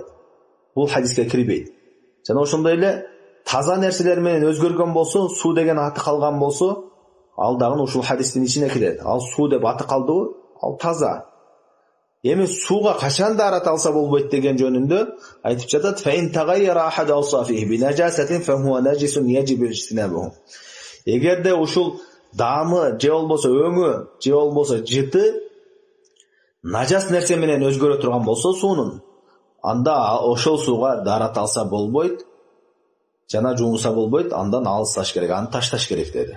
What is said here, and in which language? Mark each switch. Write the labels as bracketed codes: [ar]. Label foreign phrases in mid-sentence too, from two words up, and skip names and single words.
[ky] Бул хадиске кирбейт. Жана ошондой эле таза нерселер менен өзгөргөн болсо, суу деген аты калган болсо, ал дагы ушул хадистин ичине кирет. Ал суу деп аты калдыбы? Ал таза. Эми сууга качан дарат алса болбойт деген жөнүндө айтып жатат: [ar] "فإن تغير أحد أوصافه بنجاسة فهو نجس يجب اجتنابه." [ky] Эгерде ушул даамы же болбосо өңү же болбосо жыты нажас нерсе менен өзгөрө турган болсо суунун, анда ошол сууга дарат алса болбойт жана жуунса болбойт, андан алысташ керек, аны ташташ керек деди.